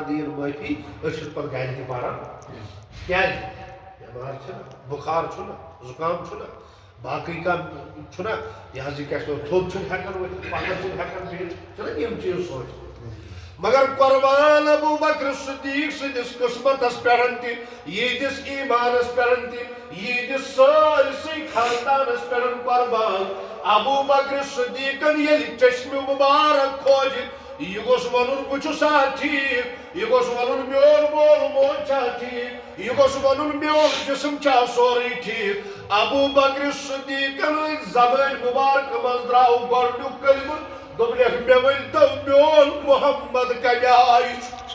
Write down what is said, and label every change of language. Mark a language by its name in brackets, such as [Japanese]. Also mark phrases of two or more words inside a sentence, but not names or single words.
[Kashmiri] دِیِن معٲفی أسۍ چھِنہٕ پتہٕ گرِ تہِ پران کیٛازِ بٮ۪مار چھِنہ بُخار چھُنہ زُکام چھُنہ باقٕے کانٛہہ چھُنہ یہِ حظ یہِ کیٛاہ چھِ تھوٚد چھُنہٕ ہٮ۪کان ؤتھِتھ پتھر چھُنہٕ ہٮ۪کان بِہِتھ چھِنہ یِم چیٖز سونٛچ مگر قربان ابو بکر صدیق سٕنٛدِس قٕسمتس پٮ۪ٹھ تہِ ییٖتِس ایٖمانس پٮ۪ٹھ تہِ ییٖتِس سٲرسٕے خاندانس پٮ۪ٹھ قربان ابو بکر صدیقن ییٚلہِ چشمہِ مُبارک کھوجہِ یہ گوٚژھ ونُن بہٕ چھُسا ٹھیٖک یہ گوٚژھ ونُن میون مول موج چھا ٹھیٖک یہ گوٚژھ ونُن میون جسم چھا سورُے ٹھیٖک ابو بکر صدیقن زبٲنۍ مُبارکہٕ منٛز درٛاو گۄڈنیُک کلمہٕ دوٚپنکھ مےٚ ؤنۍتو میون محمد کمہِ آیہِ چھُ